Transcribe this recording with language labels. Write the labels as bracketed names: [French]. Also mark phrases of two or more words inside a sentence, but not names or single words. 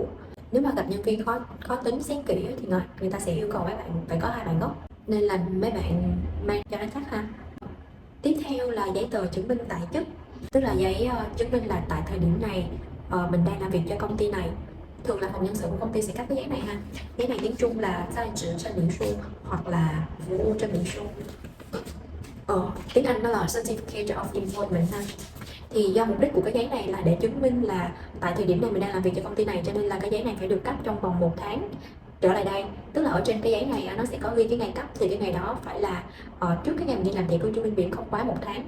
[Vietnamese] Nếu mà gặp nhân viên khó tính xén kỹ á, thì người ta sẽ yêu cầu mấy bạn phải có hai bản gốc, nên là mấy bạn mang cho nó chắc ha. Tiếp theo là giấy tờ chứng minh tại chức, tức là giấy chứng minh là tại thời điểm này mình đang làm việc cho công ty này. Thường là phòng nhân sự của công ty sẽ cấp cái giấy này ha. Giấy này tiếng Trung là tại [Chinese] 职证明书 [Vietnamese] hoặc là [Chinese] 服务证明书. [Vietnamese] Tiếng Anh đó là [English] Certificate of Employment [Vietnamese] ha. Thì do mục đích của cái giấy này là để chứng minh là tại thời điểm này mình đang làm việc cho công ty này, cho nên là cái giấy này phải được cấp trong vòng 1 tháng trở lại đây. Tức là ở trên cái giấy này nó sẽ có ghi cái ngày cấp, thì cái ngày đó phải là trước cái ngày mình đi làm thẻ cư trú vĩnh viễn không quá 1 tháng.